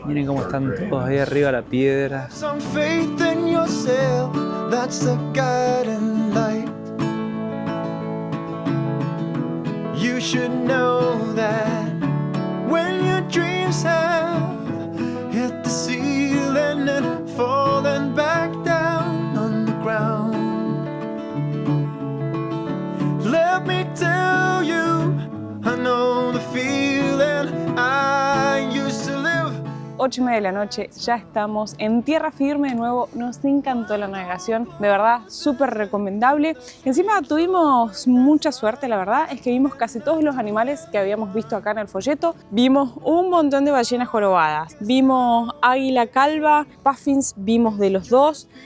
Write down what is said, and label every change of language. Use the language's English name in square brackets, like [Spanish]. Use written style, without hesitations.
[Spanish] Miren cómo están todos ahí arriba de la piedra. [English] Some faith in yourself, that's the guiding light. should know that when your dreams have hit the ceiling and fallen back down on the ground, let me tell you, I know the feeling I used to live. [Spanish] 8:30 de la noche, ya estamos en tierra firme de nuevo. Nos encantó la navegación, de verdad, súper recomendable. Encima tuvimos mucha suerte, la verdad, es que vimos casi todos los animales que habíamos visto acá en el folleto. Vimos un montón de ballenas jorobadas, vimos águila calva, puffins, vimos de los dos.